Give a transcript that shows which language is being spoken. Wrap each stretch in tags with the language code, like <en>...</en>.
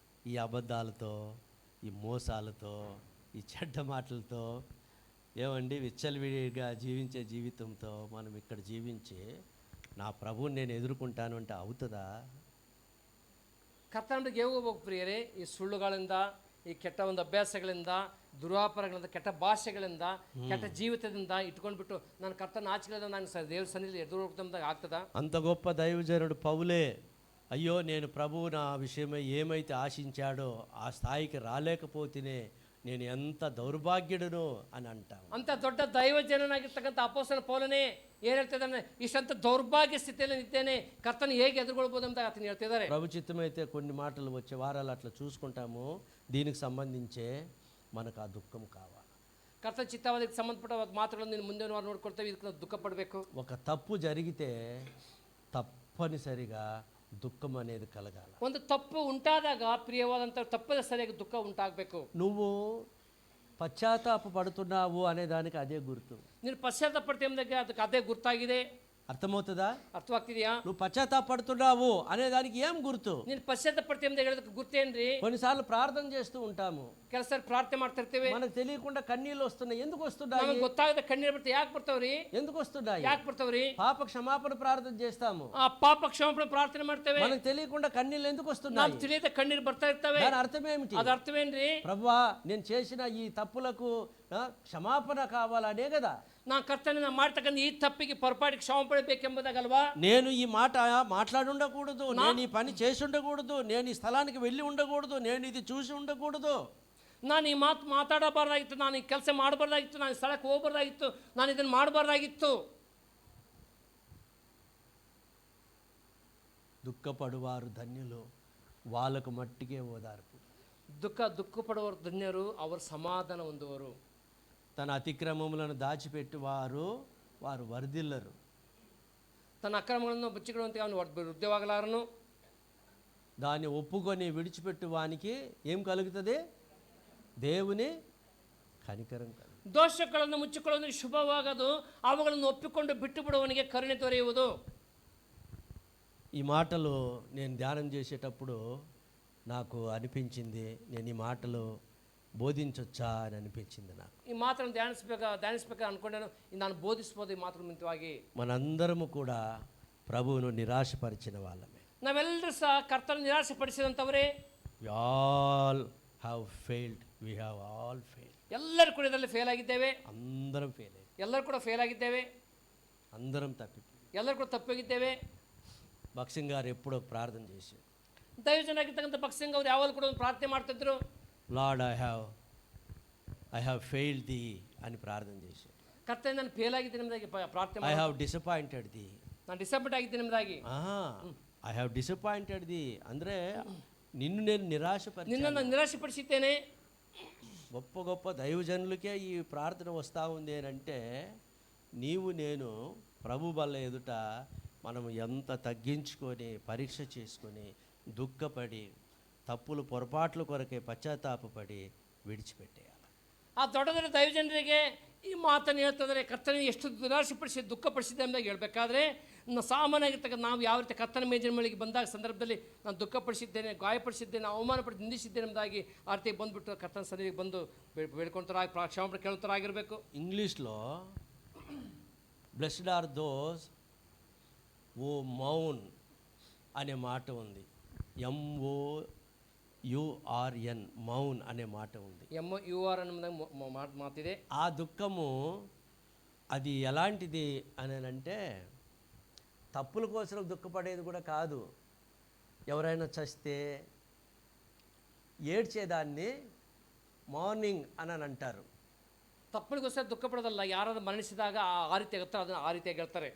<te>ఈ అబద్ధాలతో, ఈ మోసాలతో, ఈ చెడ్డ మాటలతో ఏమండి విచ్చలవిడిగా జీవించే జీవితంతో మనం ఇక్కడ జీవించి నా ప్రభువుని నేను ఎదుర్కొంటాను అంటే అవుతుందా?</te> <kn>ಕರ್ತನ ಬಳಿಗೆ ಹೇಗೆ ಹೋಗ್ಬೇಕು ಪ್ರಿಯರೇ? ಈ ಸುಳ್ಳುಗಳಿಂದ, ಈ ಕೆಟ್ಟ ಒಂದು ಅಭ್ಯಾಸಗಳಿಂದ, ದುರಾಪಾರಗಳಿಂದ, ಕೆಟ್ಟ ಭಾಷೆಗಳಿಂದ, ಕೆಟ್ಟ ಜೀವಿತದಿಂದ ಇಟ್ಕೊಂಡ್ಬಿಟ್ಟು ನಾನು ಕರ್ತನ ಆಚೆಗಳಿಂದ ನಾನು ದೇವ್ರ ಸನ್ನಿಧಿಯಲ್ಲಿ ಎದುರು ಹೋಗ್ತಂದಾಗ ಆಗ್ತದ?</kn> <te>అంత గొప్ప దైవజనుడు పౌలే అయ్యో నేను ప్రభువు నా విషయమై ఏమైతే ఆశించాడో ఆ స్థాయికి రాలేకపోతేనే నేను ఎంత దౌర్భాగ్యుడును అని అంటాను.</te> <kn>ಅಂತ ದೊಡ್ಡ ದೈವಜನನಾಗಿರ್ತಕ್ಕಂಥ ಅಪೊಸ್ತಲನ ಪೌಲನೇ ಏನು ಹೇಳ್ತಿದ್ದಾನೆ? ಇಷ್ಟಂತ ದೌರ್ಭಾಗ್ಯ ಸ್ಥಿತಿಯಲ್ಲಿ ಇದ್ದೇನೆ, ಕರ್ತನ ಹೇಗೆ ಎದುರುಗೊಳ್ಬೋದು ಅಂತ ಆತನು ಹೇಳ್ತಿದ್ದಾರೆ.</kn> <te>ప్రభు చిత్తమైతే కొన్ని మాటలు వచ్చే వారాలు అట్లా చూసుకుంటాము. దీనికి సంబంధించే మనకు ఆ దుఃఖం కావాలి.</te> <kn>ಕರ್ತನ ಚಿತ್ತವಾದಕ್ಕೆ ಸಂಬಂಧಪಟ್ಟ ಮಾತುಗಳನ್ನು ನೀನು ಮುಂದಿನ ವಾರ ನೋಡ್ಕೊಳ್ತೇವೆ. ಇದಕ್ಕೆ ನಾವು ದುಃಖ ಪಡಬೇಕು.</kn> <te>ఒక తప్పు జరిగితే తప్పనిసరిగా దుఃఖం అనేది కలగాలి.</te> <kn>ಒಂದು ತಪ್ಪು ಉಂಟಾದಾಗ ಪ್ರಿಯವಾದಂಥ ತಪ್ಪದ ಸರಿಯಾಗಿ ದುಃಖ ಉಂಟಾಗಬೇಕು.</kn> <te>నువ్వు పశ్చాత్తాప పడుతున్నావు అనే దానికి అదే గుర్తు.</te> <kn>ನೀನು ಪಶ್ಚಾತ್ತಾಪ ಪಡ್ತೇವೆ ಅದಕ್ಕೆ ಅದೇ ಗುರ್ತಾಗಿದೆ.</kn> <te>అర్థమవుతుందా?</te> <kn>ಅರ್ಥವಾಗ್ತಿದೆಯಾ?</kn> <te>నువ్వు పశ్చాత్తాప పడుతున్నావు అనే దానికి ఏం గుర్తు?</te> <kn>ನೀನು ಪಶ್ಚಾತ್ತಾಪ ಪಡ್ತೇವೆ ಹೇಳೋದಕ್ಕೆ ಗುರ್ತೇನ್ರಿ?</kn> <te>కొన్నిసార్లు ప్రార్థన చేస్తూ ఉంటాము,</te> <kn>ಕೆಲಸ ಪ್ರಾರ್ಥನೆ ಮಾಡ್ತಿರ್ತೇವೆ,</kn> <te>మనకు తెలియకుండా కన్నీళ్ళు వస్తున్నాయి. ఎందుకు వస్తున్నాయి?</te> <kn>ನಮಗೆ ಗೊತ್ತಾಗದ ಕಣ್ಣೀರು ಬರ್ತಾವೆ. ಯಾಕೆ ಬರ್ತಾವ್ರಿ?</kn> <te>ఎందుకు వస్తున్నాయి?</te> <kn>ಯಾಕೆ ಬರ್ತಾವ್ರಿ?</kn> <te>పాప క్షమాపణ ప్రార్థన చేస్తాము,</te> <kn>ಆ ಪಾಪ ಕ್ಷಮಾಪಣೆ ಪ್ರಾರ್ಥನೆ ಮಾಡ್ತೇವೆ,</kn> <te>మనకు తెలియకుండా కన్నీళ్ళు ఎందుకు</te> <kn>ನಾವು</kn> <te>వస్తున్నాయి?</te> <kn>ತಿಳಿಯದ ಕಣ್ಣೀರು ಬರ್ತಾ ಇರ್ತವೆ.</kn> <te>దాని అర్థం ఏమిటి?</te> <kn>ಅದ ಅರ್ಥವೇನ್ರಿ?</kn> <te>ప్రభువా నేను చేసిన ఈ తప్పులకు క్షమాపణ కావాలనే కదా.</te> <kn>ನಾನು ಕರ್ತನ ಮಾಡ್ತಕ್ಕಂಥ ಈ ತಪ್ಪಿಗೆ</kn> <te>పొరపాటుకి క్షమాపణ</te> <kn>ಬೇಕೆಂಬುದಾಗಲ್ವಾ?</kn> <te>నేను ఈ మాట మాట్లాడి ఉండకూడదు, నేను ఈ పని చేసి ఉండకూడదు, నేను ఈ స్థలానికి వెళ్ళి ఉండకూడదు, నేను ఇది చూసి ఉండకూడదు,</te> <kn>ನಾನು ಈ ಮಾತು ಮಾತಾಡಬಾರ್ದಾಗಿತ್ತು, ನಾನು ಈ ಕೆಲಸ ಮಾಡಬಾರ್ದಾಗಿತ್ತು, ನಾನು ಈ ಸ್ಥಳಕ್ಕೆ ಹೋಗಬಾರ್ದಾಗಿತ್ತು, ನಾನು ಇದನ್ನು ಮಾಡಬಾರ್ದಾಗಿತ್ತು.</kn> <te>దుఃఖపడువారు ధన్యులు, వాళ్ళకు మట్టికే ఓదార్పు.</te> <kn>దుఃఖపಡುವವರು ಧನ್ಯರು, ಅವರು ಸಮಾಧಾನ ಹೊಂದುವರು.</kn> <te>తన అతిక్రమములను దాచిపెట్టువారు వారు వర్ధిల్లరు.</te> <kn>ತನ್ನ ಅಕ್ರಮಗಳನ್ನು ಬಚ್ಚಿಕೊಳ್ಳುವಂತೆ ಅವನು ವೃದ್ಧವಾಗಲಾರನು.</kn> <te>దాన్ని ఒప్పుకొని విడిచిపెట్టువానికి ఏం కలుగుతుంది? దేవుని కనికరం కలుగుతుంది.</te> <kn>ದೋಷಗಳನ್ನು ಮುಚ್ಚಿಕೊಳ್ಳುವುದು ಶುಭವಾಗದು, ಅವುಗಳನ್ನು ಒಪ್ಪಿಕೊಂಡು ಬಿಟ್ಟು ಬಿಡುವವನಿಗೆ ಕರುಣೆ ದೊರೆಯುವುದು.</kn> <te>ఈ మాటలు నేను ధ్యానం చేసేటప్పుడు నాకు అనిపించింది, నేను ఈ మాటలు బోధించొచ్చా అని అనిపించింది నాకు.</te> <kn>ಈ ಮಾತನ್ನು ಧ್ಯಾನಿಸಬೇಕು ಅನ್ಕೊಂಡೇನು, ನಾನು ಬೋಧಿಸಬಹುದು ಈ ಮಾತನ್ನು ಮಿತವಾಗಿ.</kn> <te>మనందరము కూడా ప్రభువును నిరాశపరిచిన వాళ్ళమే.</te> <kn>ನಾವೆಲ್ಲರೂ ಸಹ ಕರ್ತನ ನಿರಾಶೆಪಡಿಸಿದಂಥವರೇ.</kn> <en>We all have failed, we have all failed.</en> <kn>ಎಲ್ಲರೂ ಕೂಡ ಇದರಲ್ಲಿ ಫೇಲ್ ಆಗಿದ್ದೇವೆ.</kn> <te>అందరం ఫెయిల్ అయ్యాం,</te> <kn>ಎಲ್ಲರೂ ಕೂಡ ಫೇಲ್ ಆಗಿದ್ದೇವೆ,</kn> <te>అందరం తప్పిపోయాం.</te> <kn>ಎಲ್ಲರೂ ಕೂಡ ತಪ್ಪೋಗಿದ್ದೇವೆ.</kn> <te>భక్సింగ్ గారు ఎప్పుడో ప్రార్థన చేశారు,</te> <kn>ದೈವಜನಾಗಿರ್ತಕ್ಕಂಥ ಭಕ್ಸಿಂಗ್ ಅವರು ಯಾವಾಗ ಕೂಡ ಒಂದು ಪ್ರಾರ್ಥನೆ ಮಾಡ್ತಿದ್ರು,</kn> <en>Lord I have failed thee</en> <te>అని ప్రార్థన చేశారు.</te> <kn>ಕರ್ತನೆ ನಾನು ಫೇಲ್ ಆಗಿದ್ದೀನಿ ಎಂಬುದಾಗಿ ಪ್ರಾರ್ಥನೆ</kn> <en>I have disappointed thee,</en> <kn>ನಾನು ಡಿಸಪಾಯಿಂಟ್ ಆಗಿದ್ದೀನಿ ಎಂಬುದಾಗಿ.</kn> <en>I have disappointed thee</en> <kn>ಅಂದರೆ</kn> <te>నిన్ను నేను నిరాశపరిచాను.</te> <kn>ನಿನ್ನನ್ನು ನಿರಾಶೆಪಡಿಸಿದ್ದೇನೆ.</kn> <te>గొప్ప గొప్ప దైవజనులకే ఈ ప్రార్థన వస్తూ ఉంది అని అంటే, నీవు నేను ప్రభు బల్ల ఎదుట మనం ఎంత తగ్గించుకొని పరీక్ష చేసుకొని దుఃఖపడి తప్పులు పొరపాట్ల కొరకే పశ్చాత్తాపపడి విడిచిపెట్టేయాలి.</te> <kn>ಆ ದೊಡ್ಡ ದೊಡ್ಡ ದೈವಜನರಿಗೆ ಈ ಮಾತನ್ನು ಹೇಳ್ತಿದ್ರೆ, ಕರ್ತನ ಎಷ್ಟು ನಿರಾಶೆಪಡಿಸಿ ದುಃಖಪಡಿಸಿದೆ ಎಂಬುದಾಗಿ ಹೇಳ್ಬೇಕಾದ್ರೆ, ಸಾಮಾನ್ಯವಾಗಿರ್ತಕ್ಕಂಥ ನಾವು ಯಾವ ರೀತಿ ಕರ್ತನ ಮೇಜಿನ ಮೇಲಿಗೆ ಬಂದಾಗ ಸಂದರ್ಭದಲ್ಲಿ ನಾನು ದುಃಖಪಡಿಸಿದ್ದೇನೆ, ಗಾಯಪಡಿಸಿದ್ದೇನೆ, ಅವಮಾನಪಟ್ಟು ನಿಂದಿಸಿದ್ದೇನೆ ಎಂಬುದಾಗಿ ಆ ರೀತಿ ಬಂದುಬಿಟ್ಟು ಕರ್ತನ ಸನ್ನಿಧಿಗೆ ಬಂದು ಬೇಡ್ಕೊಳ್ತಾರಾಗಿ ಕ್ಷಮಾಪಣೆ ಕೇಳ್ತಾರಾಗಿರಬೇಕು.</kn> <te>ఇంగ్లీష్లో</te> <en>blessed are those oh మౌన్</en> <te>అనే మాట ఉంది. MOURN మౌన్ అనే మాట ఉంది.</te> <kn>MOUR ಅನ್ನೋ ಮಾತಿದೆ.</kn> <te>ఆ దుఃఖము అది ఎలాంటిది అని అంటే తప్పుల కోసం దుఃఖపడేది కూడా కాదు. ఎవరైనా చస్తే ఏడ్చేదాన్ని మార్నింగ్ అని అంటారు.</te> <kn>ತಪ್ಪಳಿಗೋಸ್ಕರ ದುಃಖ ಪಡೋದಲ್ಲ, ಯಾರಾದ್ರೂ ಮರಣಿಸಿದಾಗ ಆ ರೀತಿ ಹೇಳ್ತಾರೆ, ಅದನ್ನು ಆ ರೀತಿಯಾಗಿ ಹೇಳ್ತಾರೆ.</kn>